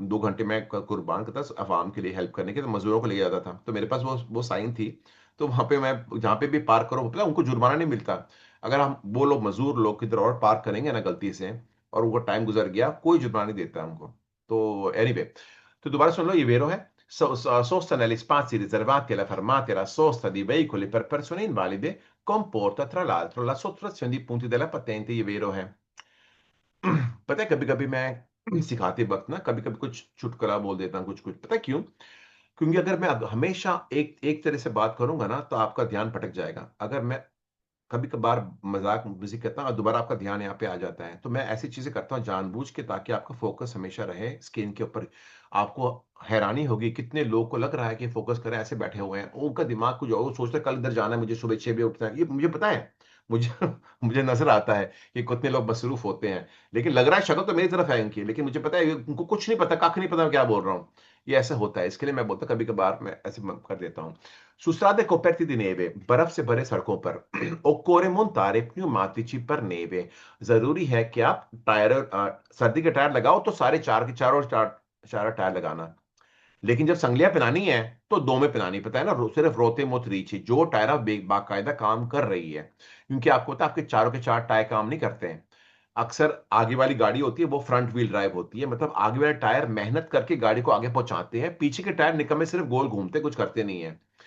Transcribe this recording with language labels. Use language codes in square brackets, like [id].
[hi] 2 घंटे मैं कुर्बान करता था अवाम के लिए, हेल्प करने के, तो मजदूरों को ले जाता था। तो मेरे पास वो साइन थी। तो वहां पे मैं जहाँ पे भी पार्क करो, पता है, उनको जुर्माना नहीं मिलता। अगर हम वो लोग मजदूर लोग किधर और पार्क करेंगे ना गलती से, और वो टाइम गुजर गया, कोई जुर्माना नहीं देता हमको। तो एनीवे, तो दोबारा सुन लो, ये वेरो है। [it] Sosta negli spazi riservati alle fermate e alla sosta di veicoli per persone invalide comporta tra l'altro la sottrazione di punti della patente, [hi] ये वेरो है। पता है कभी कभी मैं सिखाते वक्त ना कभी कभी कुछ चुटकुला बोल देता हूँ, कुछ कुछ। पता है क्यों? क्योंकि अगर मैं हमेशा एक एक तरह से बात करूंगा ना, तो आपका ध्यान भटक जाएगा। अगर मैं कभी कभार मजाक मस्ती करता हूँ और दोबारा आपका ध्यान यहाँ पे आ जाता है, तो मैं ऐसी चीजें करता हूँ जानबूझ के, ताकि आपका फोकस हमेशा रहे स्क्रीन के ऊपर। आपको हैरानी होगी कितने लोग को लग रहा है कि फोकस करें, ऐसे बैठे हुए हैं, उनका दिमाग कुछ और, वो सोचते हैं, कल इधर जाना है मुझे, सुबह 6 बजे उठना है। ये मुझे पता है। मुझे मुझे नजर आता है कि कितने लोग मसरूफ होते हैं। लेकिन लग रहा है शक्ल तो मेरी तरफ है इनकी, लेकिन मुझे पता है उनको कुछ नहीं पता, कख नहीं पता मैं क्या बोल रहा हूँ। ये ऐसा होता है, इसके लिए मैं बोलता कभी कभार मैं ऐसे कर देता हूँ। [it] Strade coperte di neve, [hi] बर्फ से भरे सड़कों पर [it] occorre montare pneumatici per neve। [hi] जरूरी है कि आप टायर, सर्दी के टायर लगाओ तो सारे चार के चारों चार टायर लगाना। लेकिन जब संगलियां पिनानी है तो दो में पिनानी, पता है ना, सिर्फ रोते मत रीछी, जो टायर बाकायदा काम कर रही है। क्योंकि आपको पता है, आपके चारों के चार टायर काम नहीं करते हैं। अक्सर आगे वाली गाड़ी होती है वो फ्रंट व्हील ड्राइव होती है, मतलब आगे वाले टायर मेहनत करके गाड़ी को आगे पहुंचाते हैं, पीछे के टायर निकम्मे सिर्फ गोल घूमते, कुछ करते नहीं है।